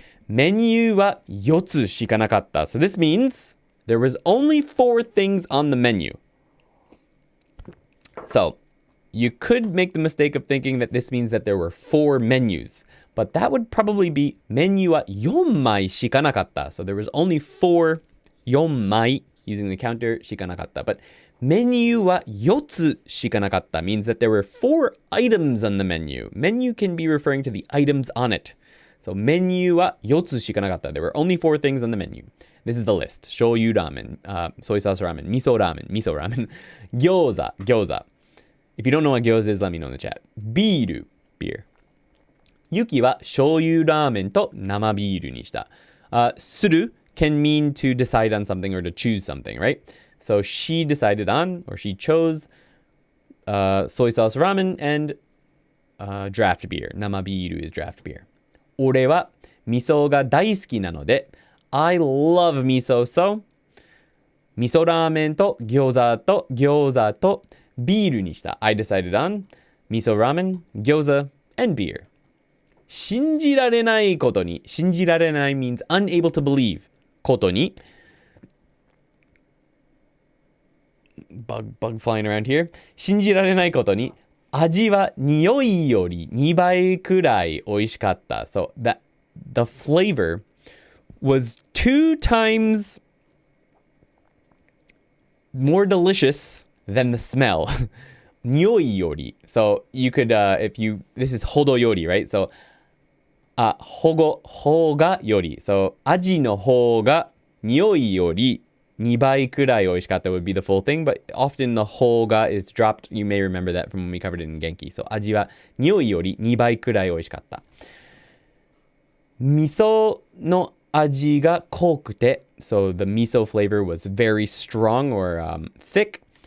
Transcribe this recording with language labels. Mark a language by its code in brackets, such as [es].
[ja] メニューは4つしかなかった。 [en] So this means there was only 4 things on the menu. So you could make the mistake of thinking that this means that there were 4 menus. But that would probably be [ja] メニューは4枚しかなかった. [en] So there was only 4 4枚 using the counter しかなかった. But [ja] メニューは4つしかなかった [en] means that there were 4 items on the menu. Menu can be referring to the items on it. So [ja] メニューは4つしかなかった. [en] There were only 4 things on the menu. This is the list. 醤油ラーメン、soy sauce ramen, miso ramen,餃子. If you don't know what 餃子 is, let me know in the chat. ビール beer. [ja] ユキは醤油ラーメンと生ビールにした。 [en] する can mean to decide on something or to choose something, right? So she decided on, or she chose, soy sauce ramen and draft beer. 生ビール is draft beer. [ja] 俺は味噌が大好きなので、 [en] I love miso, so [ja] 味噌ラーメンと餃子とビールにした。 [en] I decided on miso ramen, 餃子 and beer. [ja] 信じられないことに、信じられない [en] means unable to believe [ja] ことに、 [en] bug flying around here [ja] 信じられないことに、味は匂いより2倍くらい美味しかった。 [en] So the flavor was 2 times more delicious than the smell. [ja] 匂いより. [en] So you could, this is ほどより, right? So 方がより. So [ja] 味の方が匂いより2倍くらい美味しかった [en] would be the full thing, but often the 方が is dropped. You may remember that from when we covered it in Genki. [ja] So 味は匂いより2倍くらい美味しかった。味噌の味が濃くて [en] so the miso flavor was very strong or thick.